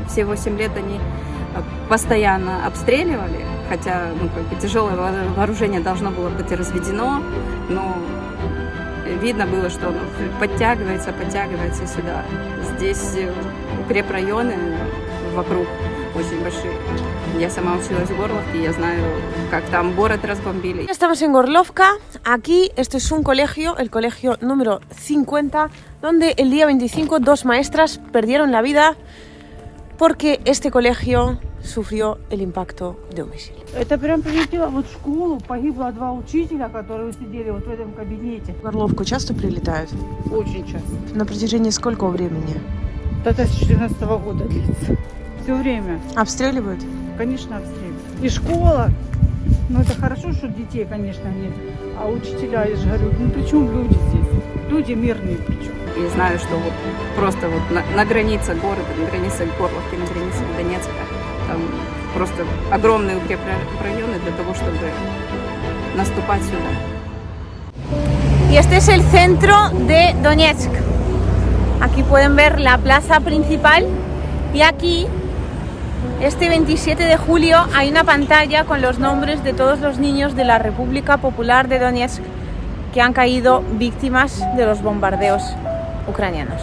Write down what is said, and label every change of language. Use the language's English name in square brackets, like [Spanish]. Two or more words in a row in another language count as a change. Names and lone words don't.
[Russian] Все 8 лет они постоянно обстреливали, хотя тяжелое вооружение должно было быть разведено, но видно было, что оно подтягивается сюда. Здесь укрепрайоны вокруг очень большие. Я сама училась в Горловке, я знаю, как там город разбомбили. [Spanish] Estamos en Gorlovka. Aquí, esto es un colegio, el colegio número 50, donde el día 25 2 maestras perdieron la vida porque este colegio sufrió el impacto de un misil. [Russian] Это прям прилетело в школу, погибло 2 учителя, которые сидели в этом кабинете. В Горловку часто прилетают? Очень часто. На протяжении сколького времени? Это с 2014 года длится. Все время. Обстреливают? Конечно, обстреливают. И школа. Ну, это хорошо, что детей, конечно, нет. А учителя, я же говорю, при чем люди здесь? Люди мирные причем. И знаю, что просто на границе города, на границе Горловки, на границе Донецка, там просто огромные укрепрайоны для того, чтобы наступать сюда. [Spanish] Y este es el centro de Donetsk. Aquí pueden ver la plaza principal y aquí, este 27 de julio, hay una pantalla con los nombres de todos los niños de la República Popular de Donetsk que han caído víctimas de los bombardeos ucranianos.